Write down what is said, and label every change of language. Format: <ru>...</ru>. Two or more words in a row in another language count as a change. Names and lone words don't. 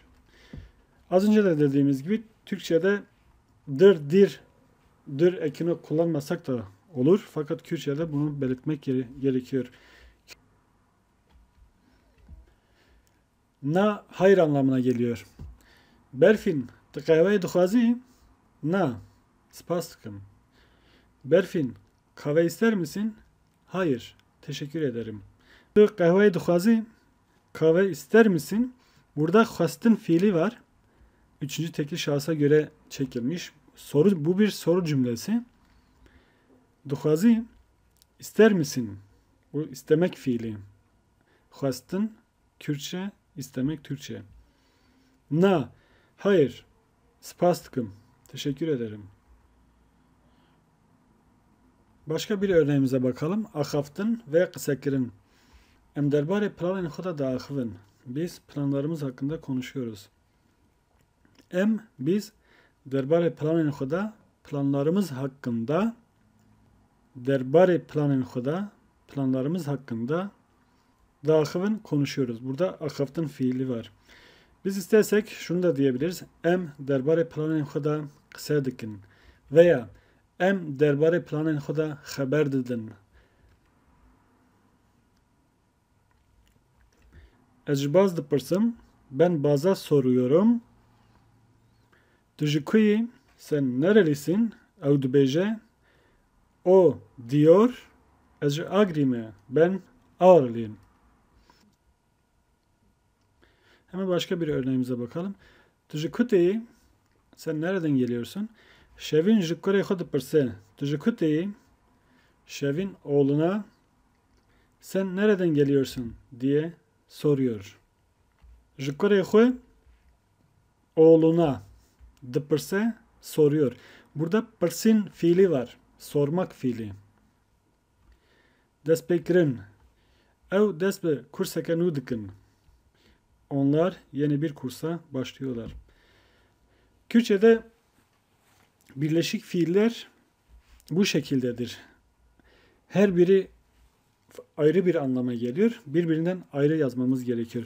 <tr>Az önce de dediğimiz gibi Türkçe'de dir ekini kullanmasak da olur. Fakat Kürtçe'de bunu belirtmek gerekiyor. Na hayır anlamına geliyor.</tr> <ku>Berfin kahveyi dixwazi? Na. Spas dikim.</ku> <tr>Berfin kahve ister misin? Hayır. Teşekkür ederim.</tr> <ku>Kahveyi dixwazi?</ku> <tr>Kahve ister misin? Burada xwastin fiili var. Üçüncü tekil şahsa göre çekilmiş. Bu bir soru cümlesi. Dixwazi ister misin? Bu istemek fiili. Xwastin Kürtçe, istemek Türkçe. Na hayır.</tr> <ku>Spas dikim.</ku> <tr>Teşekkür ederim. Başka bir örneğimize bakalım.</tr> <ku>Axaftın ve kısakirin. Em derbarê planên xwe de diaxivin.</ku> <tr>Biz planlarımız hakkında konuşuyoruz.</tr> <ku>Biz derbarê planên xwe de</ku> <tr>planlarımız hakkında</tr> <ku>diaxivin konuşuyoruz.</ku> <tr>Burada axaftın fiili var. Biz istersek şunu da diyebiliriz.</tr> <ku>Em derbarê planên xwe de qise dikin. Veya em derbarê planên xwe de xeber didin. Ez ji baz dipirsim.</ku> <tr>Ben baza soruyorum.</tr> <ku>Tu ji ku yî?</ku> <tr>Sen nerelisin?</tr> <ku>Ew dibêje.</ku> <tr>O diyor.</tr> <ku>Ez ji Agrî me.</ku> <tr>Ben Ağrılıyım. Hemen başka bir örneğimize bakalım.</tr> <ku>Tu ji ku têyî?</ku> <tr>Sen nereden geliyorsun?</tr> <ku>Şevin ji kurê xwe dipirse. Tu ji ku têyî?</ku> <tr>Şevin oğluna sen nereden geliyorsun diye soruyor.</tr> <ku>Ji kurê xwe oğluna dipirse soruyor.</ku> <tr>Burada pirsin fiili var. Sormak fiili.</tr> <ku>Destpêkirin. Ew dest bi kurseke nû dikin.</ku> <tr>Onlar yeni bir kursa başlıyorlar. Kürtçe'de birleşik fiiller bu şekildedir. Her biri ayrı bir anlama geliyor. Birbirinden ayrı yazmamız gerekiyor.</tr>